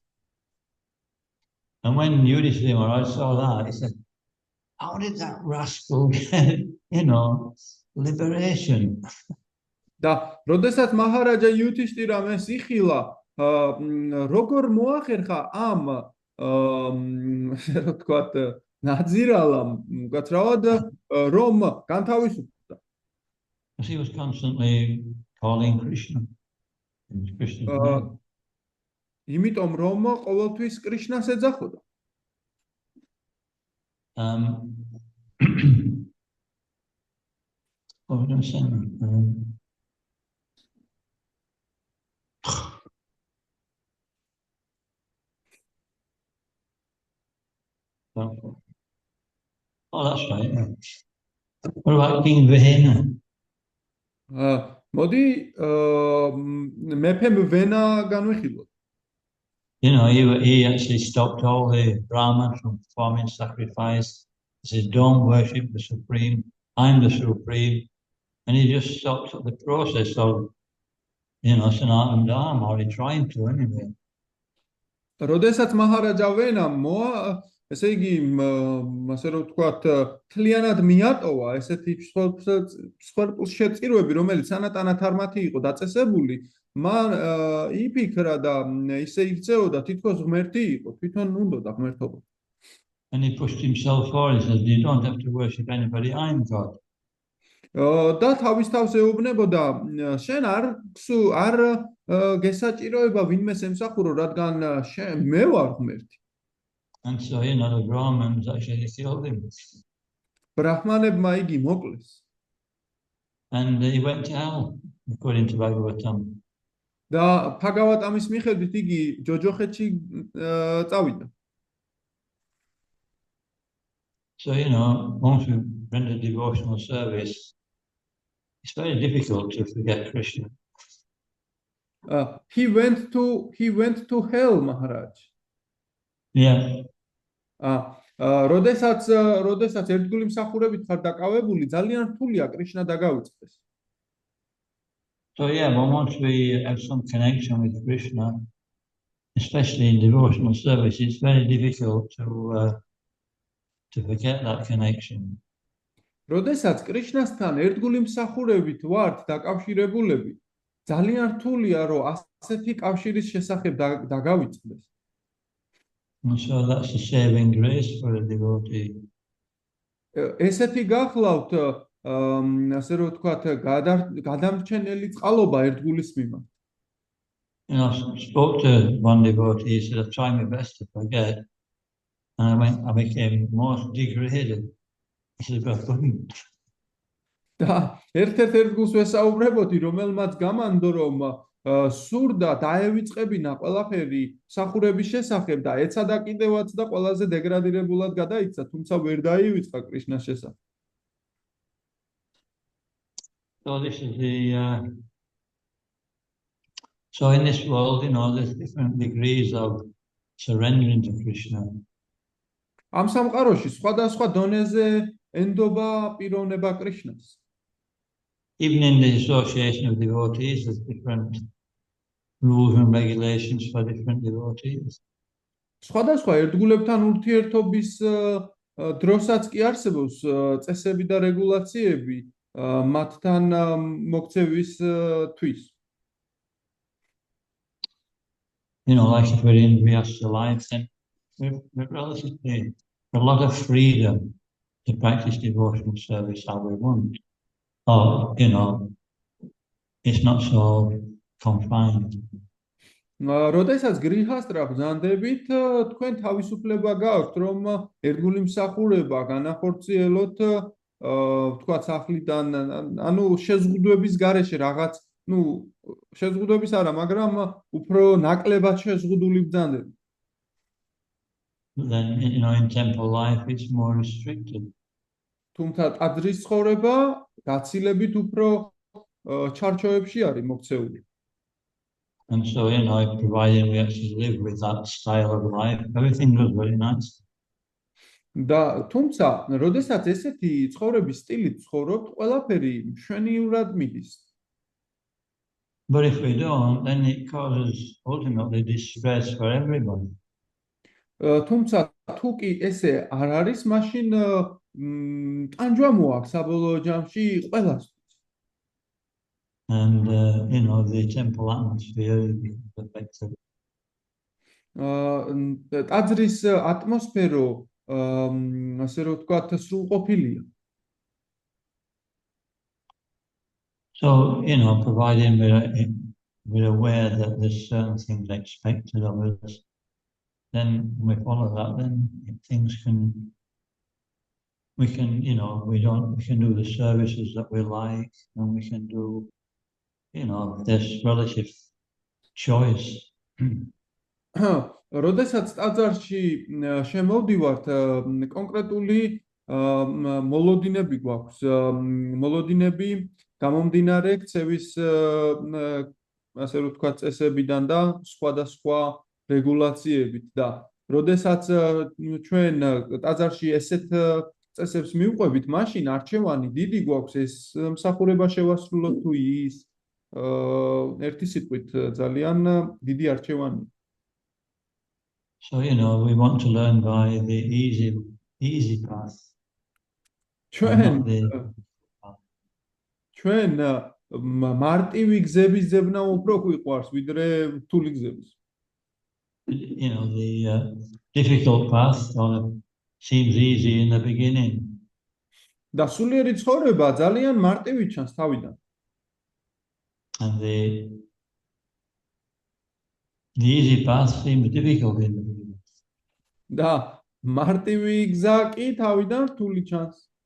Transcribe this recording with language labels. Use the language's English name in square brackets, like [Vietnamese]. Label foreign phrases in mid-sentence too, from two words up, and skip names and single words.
[English] And when Yudhishthira Maharaj saw that, he said, how did that rascal get, liberation? [Georgian] და როდესაც მაჰარაჯა იუთიშტირამ ეს იხილა, როგორ მოახერხა ამ რა თქვათ ნაძირალამ უკაცრავად რომ განთავისუფლდა. [English] He was constantly calling Krishna. Krishna's name. [Georgian] იმიტომ რომ ყოველთვის კრიშნას ეძახოდა. [English] What was I saying? Oh, that's right. Yeah. What about King Vihena? [Georgian] მოდი მეფემ ვენა განვიხილოთ. [English] He actually stopped all the Brahmins from performing sacrifice. He said, don't worship the Supreme. I'm the Supreme. And he just stopped the process of, Sanatana Dharma, or he tried to anyway. [Georgian] როდესაც მაჰარაჯა ვენა ესე იგი ასე რომ ვთქვათ თლიანად მიატოვა ესეთი სხერპლს შეწირვები, რომელიც სანატანა თარმათი იყო დაწესებული, მან იფიქრა და ისე იქცეოდა თითქოს ღმერთი იყო, თვითონ უნდოდა ღმერთობა. [English] And he pushed himself forward. He said, you don't have to worship anybody, I'm God. [Georgian] და თავის თავს ეუბნებოდა, შენ არ გესაჭიროება ვინმეს ემსახურო, რადგან მე ვარ ღმერთი. [English] And so, the Brahmins actually killed him. [Georgian] ბრაჰმანებმა იგი მოკლეს. [English] And he went to hell, according to Bhagavatam. [Georgian] და ბჰაგავატამის მიხედვით იგი ჯოჯოხეთში წავიდა. [English] So, once we render devotional service, it's very difficult to forget Krishna. He went to hell, Maharaj. Yeah. [Georgian] როდესაც ერთგული მსახურებით ხარ დაკავებული, ძალიან რთულია კრიშნა დაგავიწყდეს. [English] So but once we have some connection with Krishna, especially in devotional service, it's very difficult to forget that connection. [Georgian] როდესაც კრიშნასთან ერთგული მსახურებით ვართ დაკავშირებულები, ძალიან რთულია რომ ასეთი კავშირის შესახებ დაგავიწყდეს. [English] And so that's a saving grace for a devotee. [Georgian] ესეთი გახლავთ, ასე რომ ვთქვათ, გადამრჩენელი წყალობა ერთგულის მიმართ. [English] I spoke to one devotee, he said, I tried my best to forget, and I became more degraded. He said, but I couldn't. [Georgian] და ერთ-ერთ ერთგულს ვესაუბრებოდი, რომელმაც გამანდო, რომ სურდა დაევიწყებინა ყველაფერი მსახურების შესახებ და ეცადა კიდევაც და ყველაზე დეგრადირებულად გადაიქცა, თუმცა ვერ დაივიწყა კრიშნას შესახებ. [English] So this is so in this world, there's different degrees of surrendering to Krishna. [Georgian] ამ სამყაროში სხვადასხვა დონეზე ენდობა პიროვნება კრიშნას. [English] Even in the association of devotees, there's different rules and regulations for different devotees. [Georgian] სხვადასხვა ერთგულებთან ურთიერთობის დროსაც კი არსებობს წესები და რეგულაციები მათთან მოქცევისთვის. [English] Like if we're in Vyasa life, then we're relatively a lot of freedom to practice devotional service how we want. Or, it's not so confined. [Georgian] როდესაც გრიჰასტრა ბრძანდებით, თქვენ თავისუფლება გააქვთ, რომ ერთგული მსახურება განახორციელოთ, ვთქვათ, სახლიდან, შეზღუდვების გარეშე რაღაც, შეზღუდვების არა, მაგრამ უფრო ნაკლებად შეზღუდული ბრძანდებით. [English] Then, in temple life, it's more restricted. [Georgian] თუმცა ტაძრის ცხოვრება გაცილებით უფრო ჩარჩოებში არის მოქცეული. [English] And so, providing we actually live with that style of life, everything was very nice. [Georgian] და თუმცა, როდესაც ესეთი ცხოვრების სტილით ცხოვრობთ, ყველაფერი მშვენივრად მიდის. [English] But if we don't, then it causes ultimately distress for everybody. [Georgian] თუმცა, თუ კი ესე არ არის, მაშინ ტანჯვა მოაქვს საბოლოო ჯამში ყველას. [English] And, the temple atmosphere becomes affected. [Georgian] ტაძრის ატმოსფერო, ასე რომ ვთქვათ, სრულყოფილია. [English] So, providing we're aware that there's certain things expected of us, then we follow that, then we can do the services that we like, and we can do, this relative choice. [Georgian] როდესაც ტაძარში შემოვდივართ, კონკრეტული მოლოდინები გვაქვს, მოლოდინები გამომდინარე ქცევის, ასე რომ ვთქვათ, წესებიდან და სხვადასხვა რეგულაციებით და როდესაც ჩვენ ტაძარში ესეთ წესებს მივყვებით, მაშინ არჩევანი დიდი გვაქვს, ეს მსახურება შევასრულოთ თუ ის, ერთი სიტყვით ძალიან დიდი არჩევანი. [English] So, we want to learn by the easy path. [Georgian] ჩვენ მარტივი გზების ძებნა უფრო გვიყვარს, ვიდრე რთული გზების. [English] The difficult path seems easy in the beginning. [Georgian] და სულიერი ცხოვრება ძალიან მარტივი ჩანს თავიდან. [English] And the easy path seems difficult in the beginning. [Georgian] და მარტივი გზა კი თავიდან რთული ჩანს.